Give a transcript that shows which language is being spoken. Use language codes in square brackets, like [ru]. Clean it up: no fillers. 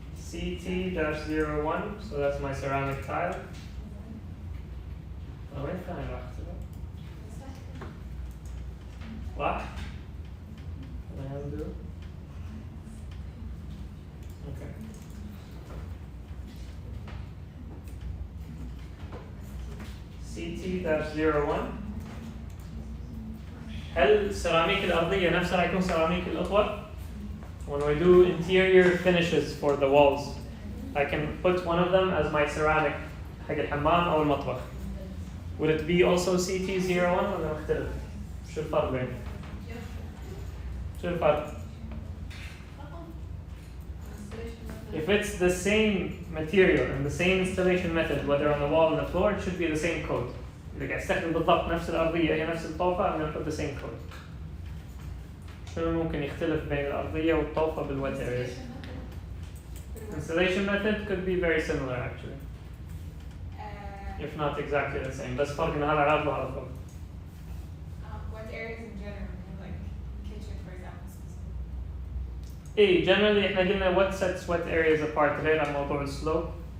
[en] CT-01, so that's my ceramic tile. [ar] وين ثاني راحت؟ راح؟ Okay. [en] CT-01. [ar] هل السيراميك الأرضية نفسها راح يكون سيراميك الأطول؟ [en] When we do interior finishes for the walls, I can put one of them as my ceramic [ar] حق الحمام أو المطبخ. [en] Would it be also CT-01 [ar] ولا مختلف؟ شو الفرق بينهم؟ شو الفرق؟ [en] If it's the same material and the same installation method, whether on the wall or the floor, it should be the same code. [ar] إذا قاعد استخدم بالضبط نفس الأرضية هي نفس الطوفة, [en] I'm going to put the same code. [ar] شنو ممكن يختلف بين الأرضية والطوفة بالwet areas? [en] Installation method could be very similar actually. If not exactly the same. [ar] بس فرق إن هذا عرض وهذا فوق. [en] Wet areas in general, like kitchen for example. [ar] إيه [en] generally [ar] إحنا قلنا [en] what sets wet areas apart [ar] غير عن موضوع السلوب.